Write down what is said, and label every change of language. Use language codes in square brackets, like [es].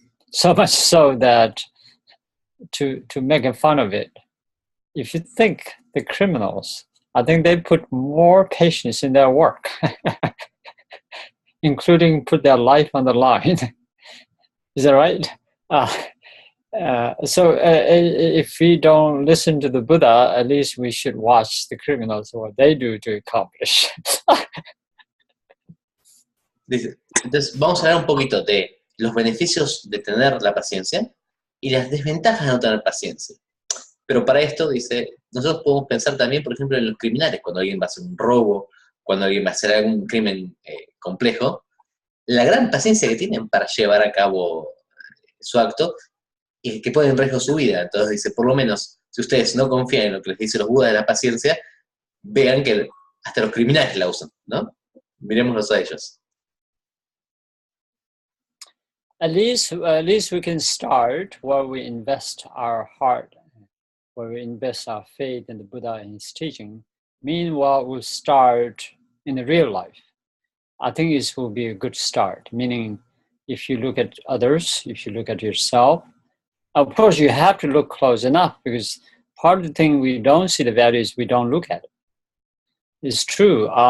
[en] So much so that to make fun of it, if you think the criminals, I think they put more patience in their work, including put their life on the line. Is that right? So if we don't listen to the Buddha, at least we should watch the criminals, what they do to accomplish. [es] Dice, entonces, vamos a hablar un poquito de los beneficios de tener la paciencia y las desventajas de no tener paciencia. Pero para esto, dice, nosotros podemos pensar también, por ejemplo, en los criminales, cuando alguien va a hacer un robo, cuando alguien va a hacer algún crimen complejo, la gran paciencia que tienen para llevar a cabo su acto, y que pone en riesgo su vida. Entonces dice, por lo menos, si ustedes no confían en lo que les dice los Budas de la paciencia, vean que hasta los criminales la usan, ¿no? Miremoslos a ellos. [en] At least we can start where we invest our heart, where we invest our faith in the Buddha and his teaching. Meanwhile, we'll start in the real life. I think this will be a good start, meaning if you look at others, if you look at yourself, of course, you have to look close enough, because part of the thing we don't see the value is we don't look at it. It's true.